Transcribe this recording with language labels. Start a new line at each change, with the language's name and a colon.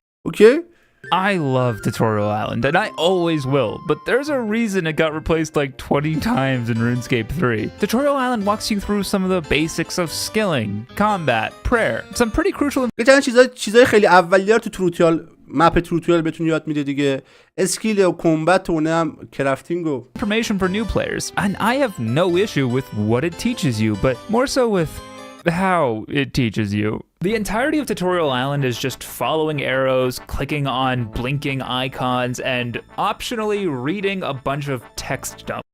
Persian: اوکی؟
English: I love Tutorial Island, and I always will, but there's a reason it got replaced like 20 times in RuneScape 3. Tutorial Island walks you through some of the basics of skilling, combat, prayer, some pretty crucial
Persian: یه چند چیزای خیلی اولیه رو تو تروتیال مپ تروتیال بهتون یاد میده دیگه. اسکیل و کمبت و نم کرافتینگ و
English: information for new players, and I have no issue with what it teaches you, but more so with how it teaches you. The entirety of Tutorial Island is just following arrows, clicking on blinking icons, and optionally reading a bunch of text dump.